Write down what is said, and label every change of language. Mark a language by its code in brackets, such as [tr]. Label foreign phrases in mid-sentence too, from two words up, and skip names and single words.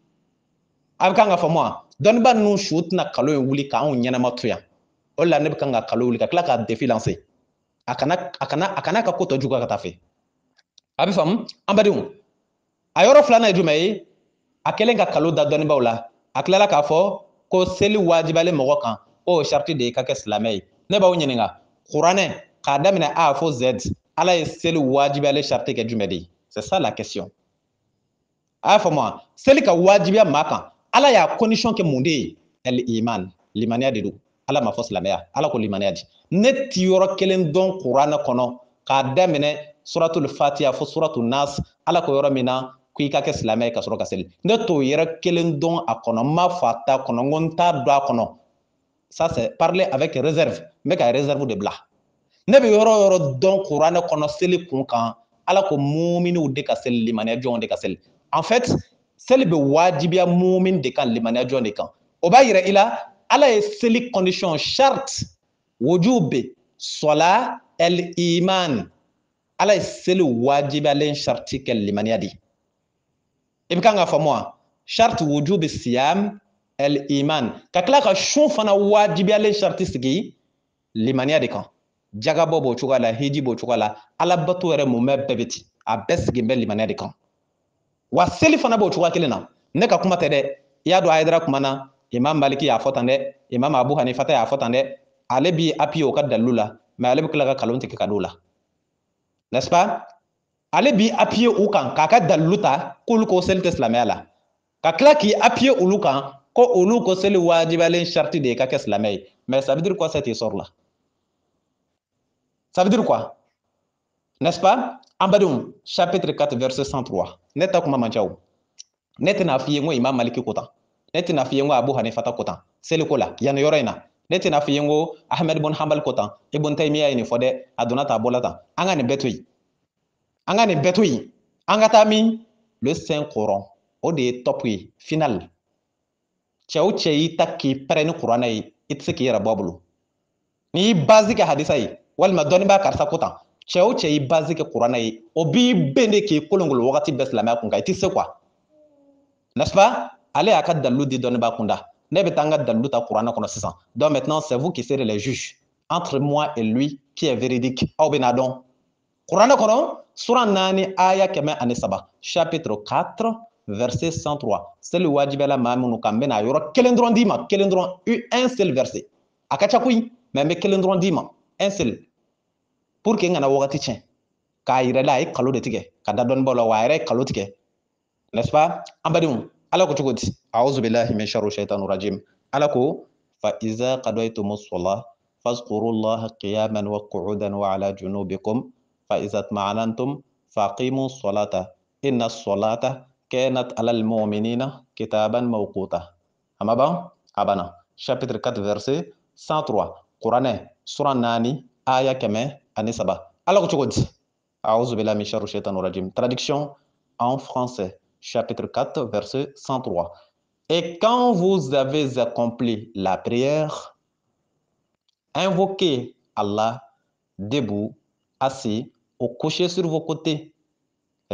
[bm] a bɛ kan ka faamu wa dɔnnibaa ninnu su tɛna nkalon in wuli k'anw ɲɛnama to yan o de la ne bɛ kan ka nkalon wuli ka tila ka [fr] défi lancer [bm] a kana ka ko tɔ juguya ka taa fɛ a bɛ faamu an badenw a yɔrɔ filanan ye jumɛn ye a kɛlen ka nkalon da dɔnnibaaw la a tilala k'a fɔ ko seli wajibiyalen mɔgɔ kan k'o sariti de ye ka kɛ silamɛ ye ne b'aw ɲininka kuranɛ k'a daminɛ A fo Z ala ye seli wajibiyalen sariti kɛ jumɛn de ye c'est ça [fr] la question [bm] a y'a faamu wa seli ka wajibiya maa kan ala y'a condition kɛ mun de ye el iman limaniya de don ala ma fɔ silamɛya ala ko limaniya di ne ti yɔrɔ kelen dɔn kuranɛ kɔnɔ k'a daminɛ [ar] سورة الفاتحة [bm] fo [ar] سورة الناس [bm] ala ko yɔrɔ min na ko i ka kɛ silamɛ ye ka sɔrɔ ka seli ne t'o yɛrɛ kelen dɔn a kɔnɔ n m'a fɔ a t'a kɔnɔ n ko n t'a dɔn a kɔnɔ [fr] ça c'est parler avec réserve [bm] n bɛ ka réserve de bila ne bɛ yɔrɔ o yɔrɔ dɔn kuranɛ kɔnɔ seli kun kan ala ko muminiw de ka seli limaniya jɔnw de ka seli [fr] en fait [bm] seli bɛ wajibiya mumin de kan limaniya jɔn de kan o b'a yira i la ala ye seli condition [ar] شروط وجوب الصلاة الإيمان [bm] ala ye seli wajibiyalen sariti kɛ limaniya de i bɛ kan ka faamu wa [ar] شروط وجوب الصيام الإيمان [bm] ka tila ka sun fana wajibiyalen sariti sigi limaniya de kan jagabɔ b'o cogoya la hiji b'o cogoya la alabato yɛrɛ mun bɛ bɛɛ bɛ ten a bɛɛ sigilen bɛ limaniya de kan wa seli fana b'o cogoya kelen na ne ka kuma tɛ dɛ i y'a dɔn a yɛrɛ kuma na imam maliki y'a fɔ tan dɛ imam abu hanifa y'a fɔ tan dɛ ale b'i appuyer o ka dalilu la mais ale bɛ tila ka kalon tigɛ ka d'o la [fr] n'est-ce pas [bm] ale b'i appuyer u kan k'a ka dalilu ta k'olu ko seli tɛ silamɛya la ka tila k'i appuyer olu kan ko olu ko seli wajibiyalen sariti de ye ka kɛ silamɛ ye [fr] mais ça veut dire quoi cette histoire là ça veut dire quoi n'est-ce pas [bm] an badenw [fr] chapitre 4 verset 103 [bm] ne ta kuma man ca o ne tɛna f'i ye n ko imam maliki ko tan ne tɛna f'i ye n ko abu hanifa ko tan seli ko la yanni yɔrɔ in na ne tɛna f'i ye n ko ahmed bin hanbal ko tan ibn taymiya ye nin fɔ dɛ a donna tan a bɔla tan an ka nin bɛɛ to yen an ka nin bɛɛ to yen an ka taa min [fr] le saint coran [bm] o de ye top ye final cɛ o cɛ y'i ta k'i pɛrɛn ni kuranɛ ye i tɛ se k'i yɛrɛ bɔ a bolo n'i y'i base kɛ hadisa ye walima dɔnnibaa karisa ko tan cɛ o cɛ y'i base kɛ kuranɛ ye o b'i ben de k'i kolongolo wagati bɛɛ silamɛya kun kan i tɛ se [fr] quoi n'est-ce pas [bm] ale y'a ka dalilu di dɔnnibaa kunda ne bɛ taa n ka dalilu ta kuranɛ kɔnɔ sisan [fr] donc maintenant c'est vous qui serez les juges entre moi et lui qui est véridique [bm] aw bɛna dɔn kuranɛ kɔnɔ sura 4 aya 103 [fr] chapitre 4 verset 103 [bm] seli wajibiyala maa minnu kan n bɛna yɔrɔ kelen dɔrɔn d'i ma kelen dɔrɔn [fr] un seul verset [bm] a ka ca koyi mais n bɛ kelen dɔrɔn d'i ma [fr] un seul pour que [bm] n kana wagati tiɲɛ k'a yɛrɛ la a ye kalo de tigɛ ka da dɔnnibaaw la wa a yɛrɛ ye kalo tigɛ [fr] n'est-ce pas [bm] an badenw ala ko cogo di [ar] أعوذ بالله من شر الشيطان الرجيم [bm] ala ko [ar] فإذا قضيتم الصلاة فاذكروا الله قياما وقعودا وعلى جنوبكم فإذا اطمأننتم فأقيموا الصلاة إن الصلاة كانت على المؤمنين كتابا موقوتا [bm] ama ban abana [fr] chapitre 4 verset 103 [bm] Quranɛ sura 4 aya 103 ala ko cogo di [ar] أعوذ بالله من شر الشيطان الرجيم [fr] traduction en français chapitre 4, verset 103. Et quand vous avez accompli la prière, invoquez Allah debout, assis, ou couché sur vos côtés.